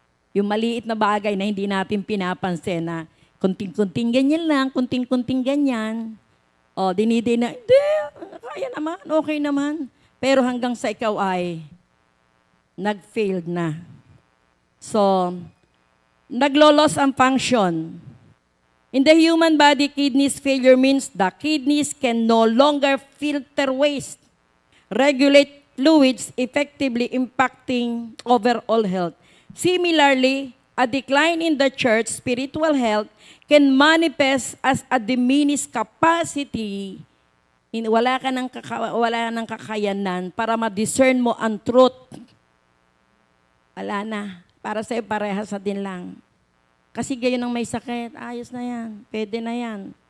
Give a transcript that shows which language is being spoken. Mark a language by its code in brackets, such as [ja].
[tl] Yung maliit na bagay na hindi natin pinapansin na kunting-kunting ganyan lang, kunting-kunting ganyan. O, diniday na, hindi, kaya naman, okay naman. Pero hanggang sa ikaw ay nag-failed na. So, naglolos ang function. [en] In the human body, kidneys failure means the kidneys can no longer filter waste, regulate fluids, effectively impacting overall health. Similarly, a decline in the church spiritual health can manifest as a diminished capacity. [tl] Wala nang kakayanan para ma-discern mo ang truth. Wala na. Para sa'yo, parehas na din lang. Kasi gayon ang may sakit, ayos na yan, pwede na yan.